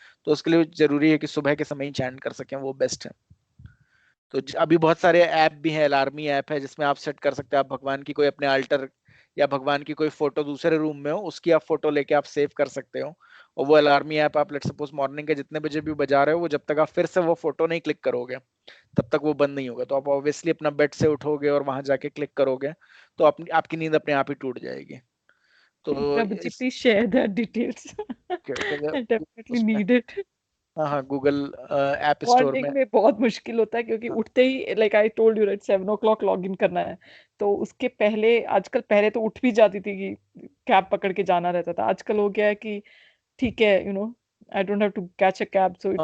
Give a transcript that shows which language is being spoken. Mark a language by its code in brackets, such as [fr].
[hi] तो उसके लिए जरूरी है कि सुबह के समय ही चैंट कर सकें, वो बेस्ट है। तो अभी बहुत सारे ऐप भी हैं, अलार्मी ऐप है जिसमें आप सेट कर सकते हैं, आप भगवान की कोई अपने अल्टर या भगवान की कोई फोटो दूसरे रूम में हो, उसकी आप फोटो लेके आप सेव कर सकते हो। और वो अलार्मी ऐप आप लेट सपोज मॉर्निंग के जितने बजे भी बजा रहे हो, वो जब तक आप फिर से वो फोटो नहीं क्लिक करोगे तब तक वो बंद नहीं होगा। तो आप ऑब्वियसली अपना बेड से उठोगे और वहां जाके क्लिक करोगे, तो अपनी आपकी नींद अपने आप ही टूट जाएगी। तो [en] Prabhu ji, please share the details. I definitely need it. [hi] हाँ हाँ, गूगल ऐप स्टोर मॉर्निंग में। में बहुत मुश्किल होता है क्योंकि उठते ही [en] like I told you right 7 o'clock [hi] log in करना है। तो उसके पहले आजकल पहले तो उठ भी जाती थी कि कैब पकड़ के जाना रहता था। आजकल हो गया है कि ठीक है [en] I don't have to catch a cab so